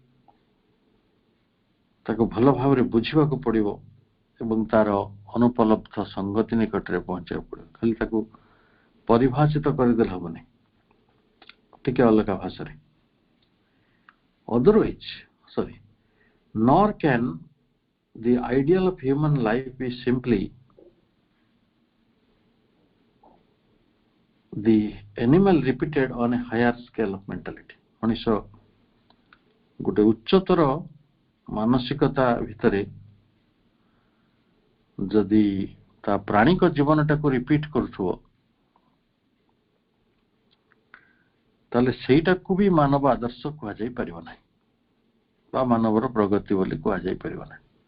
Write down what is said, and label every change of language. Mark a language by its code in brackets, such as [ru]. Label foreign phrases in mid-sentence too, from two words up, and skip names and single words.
[or] ତାକୁ ଭଲ ଭାବରେ ବୁଝିବାକୁ ପଡିବ ଏବଂ ତାର ଅନୁପଲବ୍ଧ ସଂଗତି ନିକଟରେ ପହଞ୍ଚିବାକୁ ପଡିବ। ଖାଲି ତାକୁ ପରିଭାଷିତ କରିଦେଲେ ହବନି, ଟିକେ ଅଲଗା ଭାଷାରେ। [en] Nor can the ideal of human life be simply the animal repeated on a higher scale of mentality. [or] ମଣିଷ ଗୋଟେ ଉଚ୍ଚତର ମାନସିକତା ଭିତରେ ଯଦି ତା ପ୍ରାଣିକ ଜୀବନଟାକୁ ରିପିଟ୍ କରୁଥିବ, ତାହେଲେ ସେଇଟାକୁ ବି ମାନବ ଆଦର୍ଶ କୁହାଯାଇ ପାରିବ ନାହିଁ ବା ମାନବର ପ୍ରଗତି ବୋଲି କୁହାଯାଇ ପାରିବ ନାହିଁ।